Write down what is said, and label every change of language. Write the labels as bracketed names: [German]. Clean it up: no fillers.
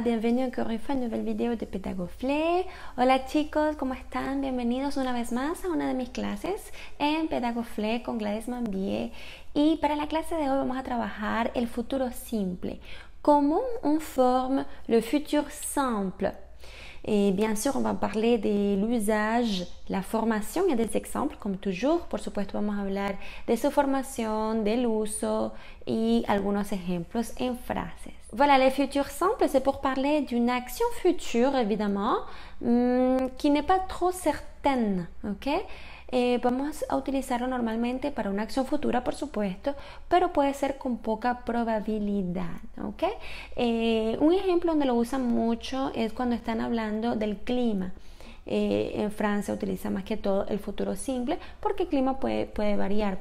[French] Bienvenue encore une fois [Spanish] a una nueva video de Pedagoflé. Hola chicos, ¿cómo están? Bienvenidos una vez más a una de mis clases en Pedagoflé con Gladys Mambier. Y para la clase de hoy vamos a trabajar el futuro simple. [French] Comment on forme le futur simple? Et bien sûr, on va parler de l'usage, [Spanish] la formación y [French] des exemples, [Spanish] como [French] toujours. [Spanish] Por supuesto, vamos a hablar de su formación, del uso y algunos ejemplos en frases. [French] Voilà, le futur simple, c'est pour parler d'une action future, évidemment, qui n'est pas trop certaine, ¿ok? [Spanish] Vamos a utilizarlo normalmente para una acción futura, por supuesto, pero puede ser con poca probabilidad, ¿ok? Un ejemplo donde lo usan mucho es cuando están hablando del clima. En Francia utiliza más que todo el futuro simple porque el clima puede variar.